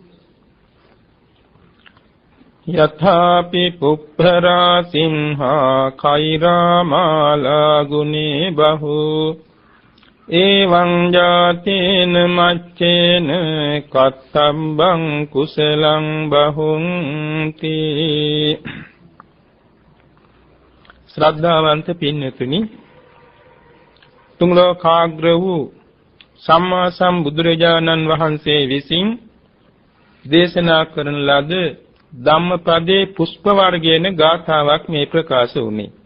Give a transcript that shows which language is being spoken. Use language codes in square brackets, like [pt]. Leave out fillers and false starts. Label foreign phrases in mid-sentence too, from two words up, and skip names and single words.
[pi] යථාපි පුප්පරා සිංහා කෛරාමාලා ගුනේ බහු එවං ජාතේන මච්චේන කත්තම්බං කුසලං බහුන්ති. [si] ශ්‍රද්ධාවන්ත පින්වතුනි, තුන් ලෝකාග්‍ර වූ සම්මා සම්බුදුරජාණන් වහන්සේ විසින් දේශනා කරන ලද ධම්මපදයේ පුෂ්ප වර්ගයේන ගාථාවක් මේ ප්‍රකාශ වුණේ.